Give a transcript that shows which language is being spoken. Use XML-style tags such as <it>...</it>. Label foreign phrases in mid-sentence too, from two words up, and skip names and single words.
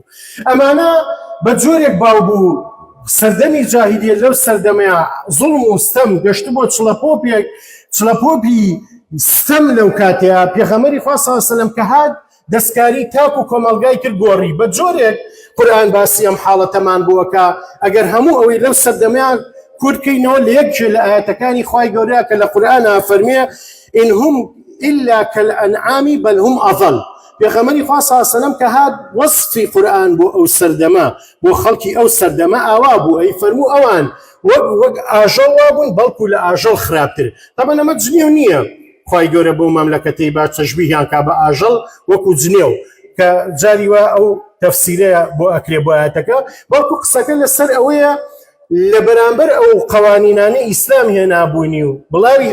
<ckb>ئەمانە بە جۆرێک باو بوو سەردەمی جاهیلیە لەو سەردەمەیە زوڵم و ستەم گەشتە بۆ چڵەپۆپی ستەم لەو کاتەیە پێغەمبەری خوا</ckb> <ar>صلی الله علیه وسلم</ar> <ckb>کە هات دەستکاری تاک و کۆمەلگای کرد گۆڕی بە جۆرێک قورئان باسی ئەم حاڵەتەمان بووەکە ئەگەر هەموو ئەوەی لەو سەردەمەیە کورتکەینەوە لە یەکێ لە ئاەتەکانی خوای گەورەیە کە لە قورئانە فەرمێ</ckb> <ar>إن هم إلا كالأنعام بل هم أضل.</ar> <ckb>پێغەمبەری خوا</ckb> <ar>صلی الله علیه وسلم</ar> <ckb>کە هات وەصفی قورئان بۆ ئەو سەردەمە بۆ خەڵکی ئەو سەردەمە ئاوا بوو ئەی فەرموو ئەوان وەک ئاژەڵ وابوون بەڵکو لە ئاژەڵ خراپتر. طبعا ئەمە جنێو نییە خوای گەورە بۆ مەملەکەتەی با تەشبیهیان کا بە ئاژەڵ وەکو جنێو کە جاری وا ئەو تەفسیرەیە بۆ ئەکرێ بۆ ئاەتەکە بەڵکو قسەکە لەسەر ئەوەیە لە بەرامبەر ئەو قوانینانە ئیسلام هێنابوونی و بڵاوی</ckb>